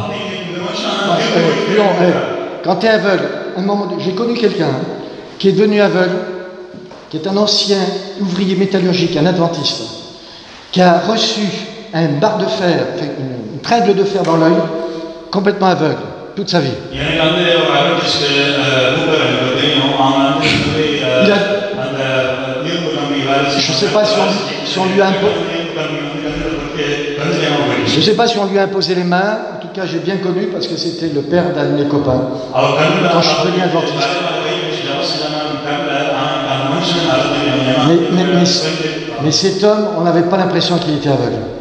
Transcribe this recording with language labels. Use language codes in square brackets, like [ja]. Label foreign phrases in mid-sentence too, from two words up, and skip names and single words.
[fr] Quand tu es aveugle, j'ai connu quelqu'un qui est devenu aveugle, qui est un ancien ouvrier métallurgique, un adventiste, qui a reçu un barre de fer, une tringle de fer dans l'œil, complètement aveugle. toute sa vie. [ta] எனக்கு வந்து ஒரு அட்வர்டைஸ்ட் மூப்பர் எனக்கு தெரியும். அவங்க வந்து அந்த இரும்பு கம்பி வேலை [fr] Je ne sais pas si on lui a imposé. Je ne sais pas si on lui a imposé les mains. En tout cas, j'ai bien connu parce que c'était le père d'un de mes copains. Quand je suis devenu adventiste. Mais cet homme, on n'avait pas l'impression qu'il était aveugle.